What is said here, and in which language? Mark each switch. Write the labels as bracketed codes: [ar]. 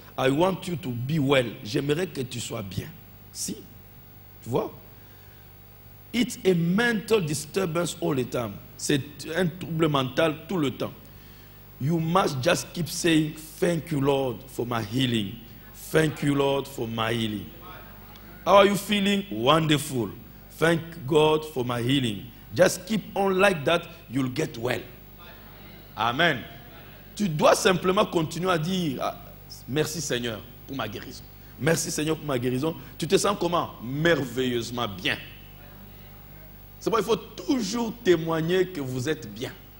[en] I want you to be well. [fr] J'aimerais que tu sois bien. Si, tu vois? [en] It's a mental disturbance all the time. [fr] C'est un trouble mental tout le temps. [en] You must just keep saying, thank you, Lord, for my healing. Thank you, Lord, for my healing. How are you feeling? Wonderful. Thank God for my healing. Just keep on like that, you'll get well. Amen. [fr] Tu dois simplement continuer à dire, merci Seigneur pour ma guérison. Merci Seigneur pour ma guérison. Tu te sens comment? Merveilleusement bien. C'est pourquoi il faut toujours témoigner que vous êtes bien.